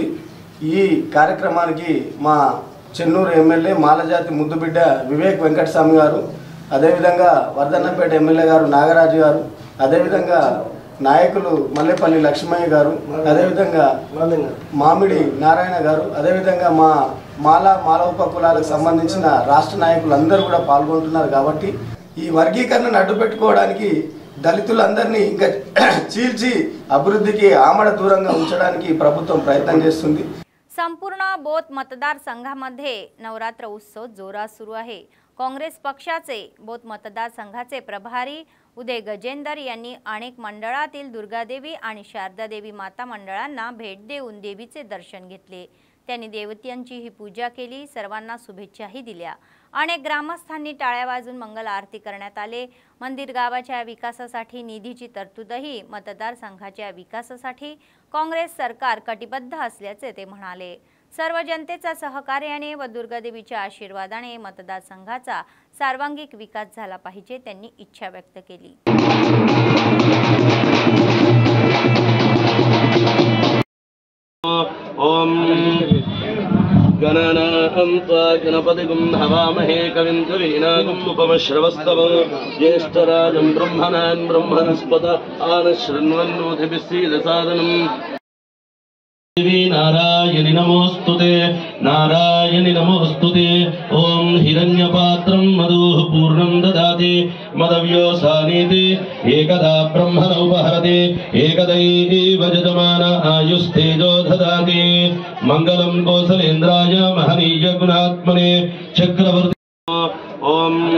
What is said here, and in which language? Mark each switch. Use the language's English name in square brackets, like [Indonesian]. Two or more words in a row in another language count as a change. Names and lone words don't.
[Telugu] ఈ కార్యక్రమానికి మా చెన్నూరు ఎమ్మెల్యే మాలజాతి ముద్దుబిడ్డ వివేక్ వెంకటస్వామి గారు, అదేవిధంగా వర్ధన్నపేట ఎమ్మెల్యే గారు నాగరాజు గారు, అదేవిధంగా నాయకులు మల్లెపల్లి లక్ష్మయ్య గారు, అదేవిధంగా మామిడి నారాయణ గారు, అదేవిధంగా మాల ఉపకులాలకు సంబంధించిన రాష్ట్ర నాయకులు అందరూ కూడా పాల్గొంటున్నారు. కాబట్టి ఈ వర్గీకరణను అడ్డుపెట్టుకోవడానికి దళితులందరినీ ఇంకా చీల్చి అభివృద్ధికి ఆమడ దూరంగా ఉంచడానికి ప్రభుత్వం ప్రయత్నం చేస్తుంది. [Marathi] संपूर्ण बोथ मतदार संघामध्ये नवरात्र उत्सव जोरात सुरू आहे. काँग्रेस पक्षाचे बोथ मतदार संघाचे प्रभारी उदय गजेंदर यांनी अनेक मंडळातील दुर्गादेवी आणि शारदादेवी माता मंडळांना भेट देऊन देवीचे दर्शन घेतले. त्यांनी देवतांची ही पूजा केली, सर्वांना शुभेच्छाही दिल्या. अनेक ग्रामस्थांनी टाळ्या वाजून मंगल आरती करण्यात आले. मंदिर गावाच्या विकासासाठी निधीची तरतूदही मतदारसंघाच्या विकासासाठी काँग्रेस सरकार कटिबद्ध असल्याचे ते म्हणाले. सर्व जनतेचा सहकार्याने व दुर्गादेवीच्या आशीर्वादाने मतदारसंघाचा सर्वांगीण विकास झाला पाहिजे त्यांनी इच्छा व्यक्त केली. [Sanskrit] ओम गणनाहं त्वा गणपतिगुं हवामहे कविं कवीनागुम् उपमश्रवस्तवं ज्येष्ठराजं ब्रह्मणान् ब्रह्मणस्पत आनशृण्वन्नोतिभिः सीदसादनम् देवी नारायणि नमोस्तुते नारायणि नमोस्तुते ओम हिरण्यपात्रं मधुः पूर्णं ददाति मदव्योसानीति एकदा ब्रह्मण उपहरति एकदैव यजमान आयुस्तेजो ददाति मंगलं कौसलेन्द्राय महनीय गुणात्मने चक्रवर्ती ओम